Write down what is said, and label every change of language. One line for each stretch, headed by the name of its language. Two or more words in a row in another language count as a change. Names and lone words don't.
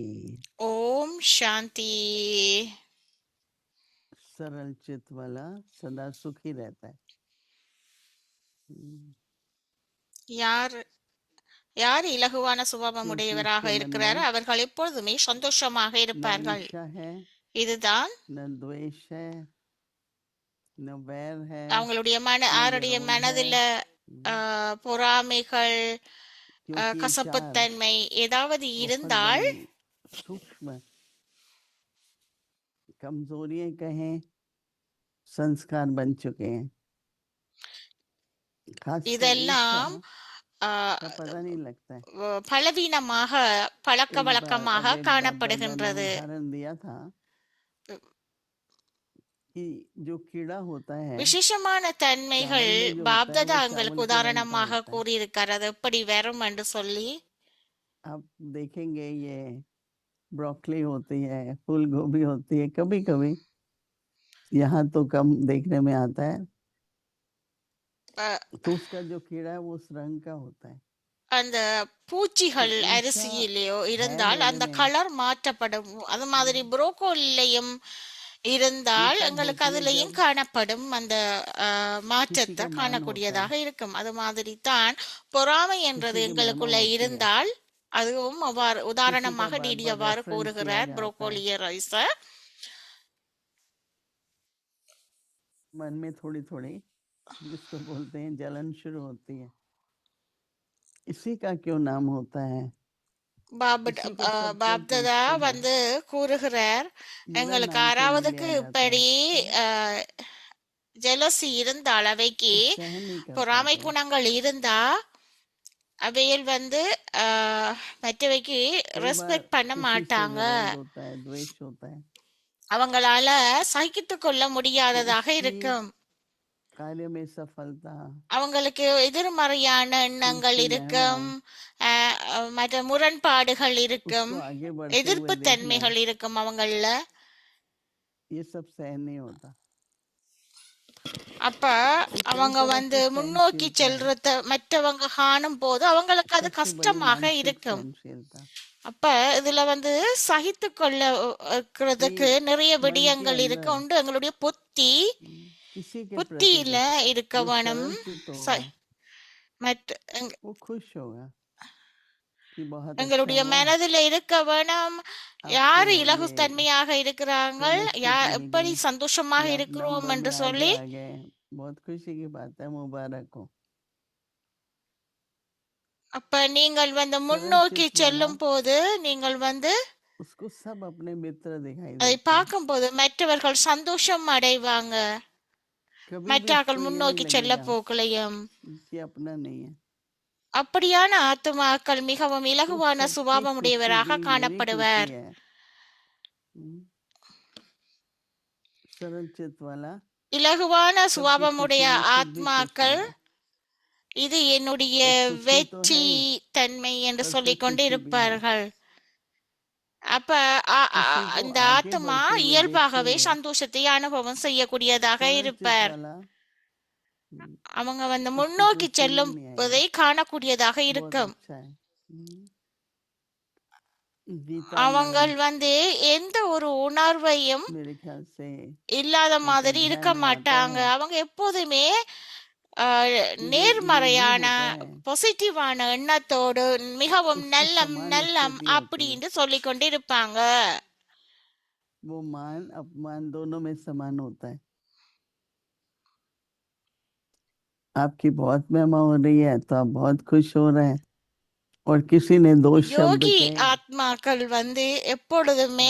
Hindi: ओम शांति। सरल चित्त वाला सदा सुखी रहता है।
Tamil: யார் யார் இலகுவான சுபாவம் உடையவராக இருக்கிறாரோ அவர்கள் எப்பொழுதுமே சந்தோஷமாக இருப்பார்கள். இதுதான் அவங்களுடைய அவருடைய மனதில் பொறாமைகள், கசப்புத்தன்மை ஏதாவது இருந்தால்
Hindi: कमजोरियां कहें संस्कार बन चुके हैं।
Tamil: இதெல்லாம் பலவீனமாக பழக்க வழக்கமாக காணப்படுகின்றது. விசேஷமான தன்மைகள் பாப்தாதா எங்களுக்கு உதாரணமாக கூறியிருக்கிறது எப்படி வரும் என்று சொல்லி.
Hindi: आप देखेंगे ये ब्रोकली होती है, फूल गोभी होती है, कभी कभी यहाँ तो कम देखने में आता है, तो उसका जो कीड़ा है वो उस रंग का होता है.
Tamil: அந்த பூச்சிகள் அரிசியிலேயோ இருந்தால் அந்த கலர் மாற்றப்படும். அது மாதிரி புரோக்கோலிலையும் இருந்தால் எங்களுக்கு அதுலயும் காணப்படும் அந்த மாற்றத்தை காணக்கூடியதாக இருக்கும். அது மாதிரி தான் பொறாமை என்றது எங்களுக்குள்ள இருந்தால் அதுவும் அவ்வாறு உதாரணமாக டிடி அவ்வாறு கூறுகிறார் புரோக்கோலிய ரைசர்.
Hindi: मन में थोड़ी थोड़ी जिसको बोलते हैं जलन शुरू होती है, इसी का क्यों नाम होता है?
Tamil: பாப்தாதா வந்து கூறுகிறார், எங்களுக்கு ஆறாவதுக்கு இப்படி ஜெலசி இருந்தால் அவைக்கு பொறாமை குணங்கள் இருந்தா அவையில் வந்து மற்றவைக்கு ரெஸ்பெக்ட் பண்ண மாட்டாங்க. அவங்களால சகித்துக் கொள்ள
Hindi: तो
Tamil: முடியாததாக
Hindi: उसकी
Tamil: இருக்கும்.
Hindi: कार्य में सफलता,
Tamil: அவங்களுக்கு எதிர்மறையான எண்ணங்கள்
Hindi: उसकी
Tamil: இருக்கும்,
Hindi: मेहनत,
Tamil: மற்ற முரண்பாடுகள் இருக்கும்,
Hindi: उसको आगे बढ़ते हुए
Tamil: எதிர்ப்பு
Hindi: देखना,
Tamil: தன்மைகள் இருக்கும் அவங்கள.
Hindi: ये सब सहन नहीं होता।
Tamil: அப்ப
Hindi: ये कई
Tamil: அவங்க
Hindi: तरह
Tamil: வந்து
Hindi: की
Tamil: முன்னோக்கி
Hindi: सहनशीलता है,
Tamil: செல்றத மற்றவங்க காணும் போது அவங்களுக்கு அது
Hindi: सबसे बड़ी
Tamil: கஷ்டமாக
Hindi: मानसिक
Tamil: இருக்கும்.
Hindi: सहनशीलता।
Tamil: அப்ப இதுல வந்து சகித்து கொள்ள இருக்கிறதுக்கு
Hindi: कि
Tamil: நிறைய
Hindi: मन के
Tamil: விடயங்கள் இருக்கு.
Hindi: अंदर
Tamil: உண்டு எங்களுடைய புத்தி,
Hindi: किसी के प्रति
Tamil: புத்தியில இருக்க
Hindi: जो
Tamil: வேணும்.
Hindi: सरल चित्त
Tamil: ச-
Hindi: होगा
Tamil: மற்ற
Hindi: वो खुश होगा कि बहुत अच्छा
Tamil: எங்களுடைய
Hindi: हुआ,
Tamil: மனதில் இருக்க வேணும்.
Hindi: आपको
Tamil: யாரு
Hindi: ये
Tamil: இலகுத்தன்மையாக இருக்கிறாங்க,
Hindi: फेलोशिप मिल
Tamil: எப்படி
Hindi: गई,
Tamil: சந்தோஷமாக
Hindi: ये आप
Tamil: இருக்கிறோம்
Hindi: नंबर
Tamil: என்று
Hindi: में
Tamil: சொல்லி
Hindi: आगे आ गए, बहुत खुशी की बात है, मुबारक हो।
Tamil: அப்ப நீங்கள் வந்து
Hindi: सरल
Tamil: முன்னோக்கி
Hindi: चित्त वाला
Tamil: செல்லும் போது நீங்கள் வந்து
Hindi: उसको सब अपने मित्र दिखाई
Tamil: அதை
Hindi: देते हैं,
Tamil: பார்க்கும்போது மற்றவர்கள் சந்தோஷம் அடைவாங்க.
Hindi: कभी भी
Tamil: மற்றவர்கள்
Hindi: उसको ये नहीं
Tamil: முன்னோக்கி செல்ல
Hindi: लगेगा
Tamil: போகலையும்.
Hindi: कि अपना नहीं है।
Tamil: அப்படியான ஆத்துமாக்கள் மிகவும்
Hindi: तो
Tamil: இலகுவான
Hindi: सबकी खुशी
Tamil: சுபாவமுடையவராக
Hindi: भी मेरी
Tamil: காணப்படுவர்.
Hindi: खुशी है। हम्म, सरल चित्त वाला
Tamil: இலகுவான
Hindi: सबकी खुशी
Tamil: சுபாவமுடைய
Hindi: में खुद भी खुश
Tamil: ஆத்மாக்கள்
Hindi: होगा,
Tamil: இது என்னுடைய
Hindi: तो खुशी तो
Tamil: வெற்றி
Hindi: है ही
Tamil: தன்மை என்று
Hindi: और
Tamil: சொல்லிக்
Hindi: फिर
Tamil: கொண்டு
Hindi: खुशी भी है।
Tamil: இருப்பார்கள். அப்ப
Hindi: खुशी को
Tamil: இந்த
Hindi: आगे
Tamil: ஆத்மா
Hindi: बढ़ते हुए देखते
Tamil: இயல்பாகவே
Hindi: हुए
Tamil: சந்தோஷத்தை அனுபவம் செய்யக்கூடியதாக
Hindi: सरल चित्त
Tamil: இருப்பார்.
Hindi: वाला हम्म,
Tamil: அவங்க வந்து
Hindi: उसको
Tamil: முன்னோக்கி
Hindi: कोई
Tamil: செல்லும்
Hindi: फीलिंग नहीं
Tamil: போதை
Hindi: आएगी,
Tamil: காணக்கூடியதாக
Hindi: बहुत
Tamil: இருக்கும்.
Hindi: अच्छा है। गीता
Tamil: அவங்கள்
Hindi: में
Tamil: வந்து எந்த ஒரு உணர்வையும்
Hindi: मेरे ख्याल से
Tamil: இல்லாத
Hindi: एक
Tamil: மாதிரி
Hindi: अध्याय
Tamil: இருக்க
Hindi: में आता
Tamil: மாட்டாங்க.
Hindi: है
Tamil: அவங்க எப்போதுமே
Hindi: कि जो
Tamil: நேர்மறையான
Hindi: होता है
Tamil: பாசிட்டிவான எண்ணத்தோடு மிகவும்
Hindi: उसकी
Tamil: நல்லம்
Hindi: समान
Tamil: நல்லம்
Hindi: स्थिति होती है,
Tamil: அப்படின்னு சொல்லிக் கொண்டு இருப்பாங்க.
Hindi: वो मान अपमान दोनों में समान होता है। आपकी बहुत महिमा हो रही है तो आप बहुत खुश हो रहे हैं, और किसी ने दो शब्द
Tamil: யோகி
Hindi: कहे
Tamil: ஆத்மாக்கள் வந்து எப்பொழுதுமே